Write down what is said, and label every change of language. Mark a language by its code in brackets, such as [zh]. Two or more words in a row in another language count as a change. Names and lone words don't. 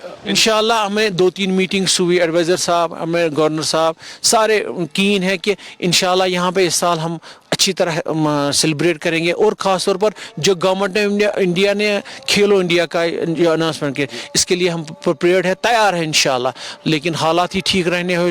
[hi] इंशाल्लाह हमें 2-3 मीटिंग्स हुई, एडवाइज़र साहब, हमें गवर्नर साहब सारे कीन है कि इंशाल्लाह यहाँ पे इस साल हम अच्छी तरह सेलिब्रेट करेंगे। और ख़ास तौर पर जो गवर्नमेंट ने इंडिया ने खेलो इंडिया का जो अनाउंसमेंट किया, इसके लिए हम प्रिपेयर्ड है, तैयार है इंशाल्लाह। लेकिन हालात ही ठीक रहने हो जाएंगे इंशाल्लाह, यहाँ सारे लोग आ जाएंगे। [ks] गुलमर्ग मज ये वंद कालस दौरान खेलन हूं सांझ कर यथ मज मुकामी तो गैर मुकामी खिलाड़ी हिस्सा तत गुलमर्ग मज इन वालन सयाहन तो दोयमन लूकन कुन किस्म वेतरीन पेन। [hi] हम कोशिश यही हमारी रहेगी कि जितनी भी हमारी फैसिलिटीज़ हैं हम उनको फैसिलिटेट करेंगे ताकि यहाँ पे जितने टूरिस्ट आ सकते हैं आएंगे इंशाल्लाह।